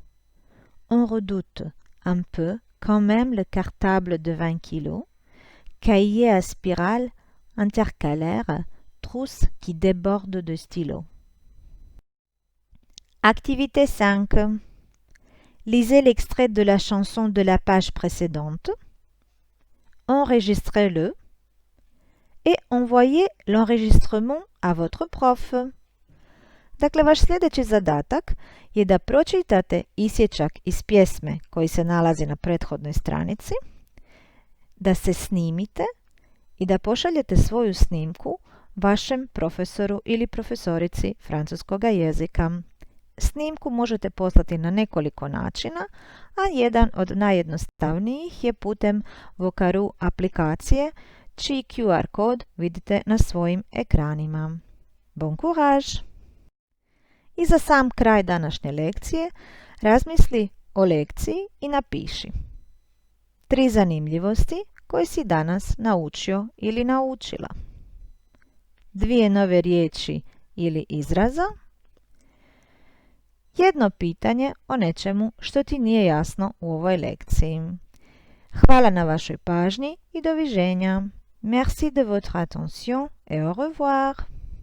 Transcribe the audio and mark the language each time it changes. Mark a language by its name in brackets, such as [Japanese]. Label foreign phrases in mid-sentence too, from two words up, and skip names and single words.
[French] On redoute un peu quand même le cartable de 20 kilos, cahier à spirale intercalaire, trousse qui déborde de stylo. Activité 5. Lisez l'extrait de la chanson de la page précédente, enregistrez-le et envoyez l'enregistrement à votre prof. [Croatian] Dakle, vaš sljedeći zadatak je da pročitate isječak iz pjesme koji se nalazi na prethodnoj stranici, da se snimite i da pošaljete svoju snimku vašem profesoru ili profesorici francuskog jezika. Snimku možete poslati na nekoliko načina, a jedan od najjednostavnijih je putem Vocaroo aplikacije, čiji QR kod vidite na svojim ekranima. [French] Bon courage! [Croatian] I za sam kraj današnje lekcije razmisli o lekciji i napiši 3 zanimljivosti koje si danas naučio ili naučila, 2 nove riječi ili izraza, jedno pitanje o nečemu što ti nije jasno u ovoj lekciji. Hvala na vašoj pažnji i doviđenja. [French] Merci de votre attention et au revoir.